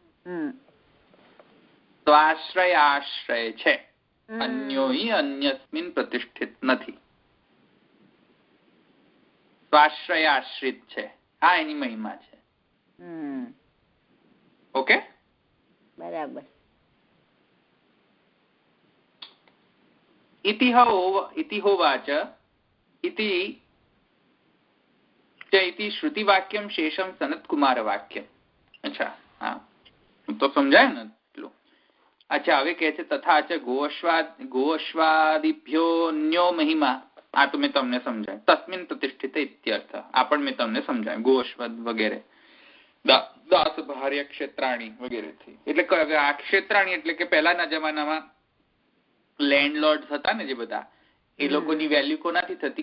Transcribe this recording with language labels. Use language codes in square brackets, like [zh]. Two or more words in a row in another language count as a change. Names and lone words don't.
[gu] તો આશ્રય આશ્રય છે, [sa] अन्यो हि अन्यस्मिन प्रतिष्ठित [gu] નથી. તો આશ્રય આશ્રિત છે. આ એની મહિમા છે. ઓકે, બરાબર. [sa] इति होवाच इति श्रुति वाक्यम शेषम सनत कुमार वाक्यम. [hi] अच्छा, हाँ तो [gu] સમજાય ને એટલું. अच्छा, હવે કહે છે [sa] तथा च गोअश्वादिभ्यो न्यो महिमा. [gu] આ તો મેં તમને સમજાય [sa] तस्मिन प्रतिष्ठित इत्यर्थ. [gu] આ પણ મેં તમને સમજાય ગોઅશ્વાદ વગેરે, દાસ ભાર્ય ક્ષેત્રાણી વગેરે થી. એટલે આ ક્ષેત્રાણી એટલે કે પહેલાના જમાનામાં લેન્ડલોર્ડ હતા ને જે બધા, એ લોકોની વેલ્યુ કોનાથી થતી?